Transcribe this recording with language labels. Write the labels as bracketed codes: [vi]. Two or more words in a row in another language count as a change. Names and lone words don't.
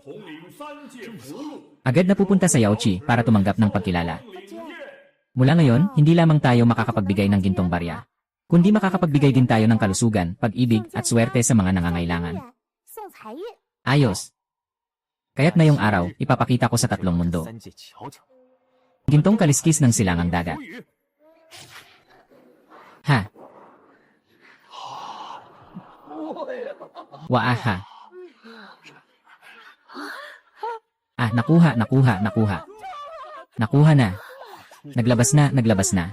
[tl] Agad na pupunta sa Yaochi para tumanggap ng pagkilala. Mula ngayon, hindi lamang tayo makakapagbigay ng gintong barya, kundi makakapagbigay din tayo ng kalusugan, pag-ibig at swerte sa mga nangangailangan. [zh] 送财运。 [tl] Ayos. Kaya't ngayong araw, ipapakita ko sa tatlong mundo. [zh] 三界瞧瞧， [tl] Gintong kaliskis ng silangang dagat. [zh] 无语。 [tl] Ha? Waaha. Nakuha. Nakuha na. Naglabas na.